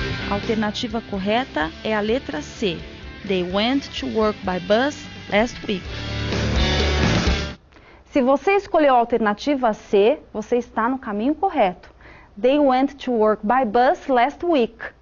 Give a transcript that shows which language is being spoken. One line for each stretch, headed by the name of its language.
Portuguese: A alternativa correta é a letra C.
English: They went to work by bus last week.
Portuguese: Se você escolheu a alternativa C, você está no caminho correto.
English: They went to work by bus last week.